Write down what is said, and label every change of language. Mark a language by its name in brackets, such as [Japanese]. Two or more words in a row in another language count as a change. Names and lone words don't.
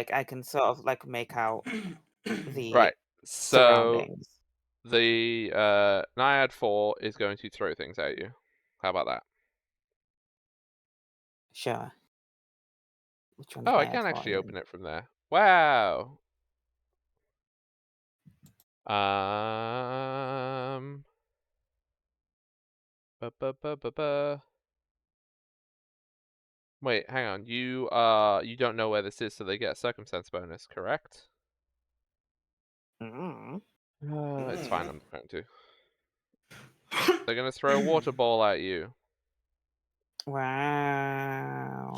[English] like I can sort of like make out the Right. So surroundings. the Naiad 4 is going to throw things at you. How about that? Sure. Which one's Oh, I bad can for actually you? open it from there. Wow. Ba, ba, ba, ba, ba. Wait, hang on. You don't know where this is, so they get a circumstance bonus, correct? Mm. It's fine. I'm going to. They're gonna throw a water ball at you. Wow.